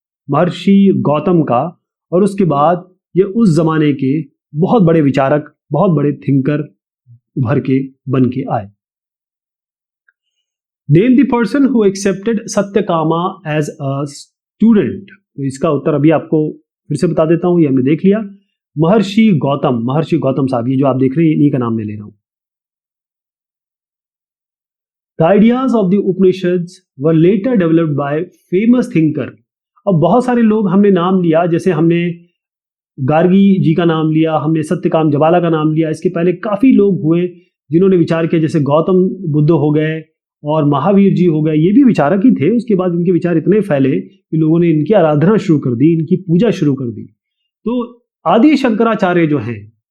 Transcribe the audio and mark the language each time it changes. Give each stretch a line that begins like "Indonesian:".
Hindi: महर्षि गौतम का। और उसके बाद ये उस जमाने के बहुत बड़े विचारक, बहुत बड़े थिंकर उभर के बन के आए।
English: Name the person who accepted Satyakama as a student.
Hindi: तो इसका उत्तर अभी आपको फिर से बता देता हूं, ये हमने देख लिया, महर्षि गौतम साहब, ये जो आप देख रहे हैं इन्हीं का नाम ले ले रहा हूं।
English: The ideas of the Upanishads were later developed by famous thinker।
Hindi: अब बहुत सारे लोग हमने नाम लिया, जैसे हमने गार्गी जी का नाम लिया, हमने सत्यकाम जबाला का नाम लिया। इसके पहले काफी लोग हुए जिन्होंने विचार किया, जैसे गौतम बुद्ध हो गए और महावीर जी हो गए, ये भी विचारक ही थे। उसके बाद इनके विचार इतने फैले कि लोगों ने इनकी आराधना शुरू कर दी, इनकी पूजा शुरू कर दी। तो आदि शंकराचार्य जो हैं,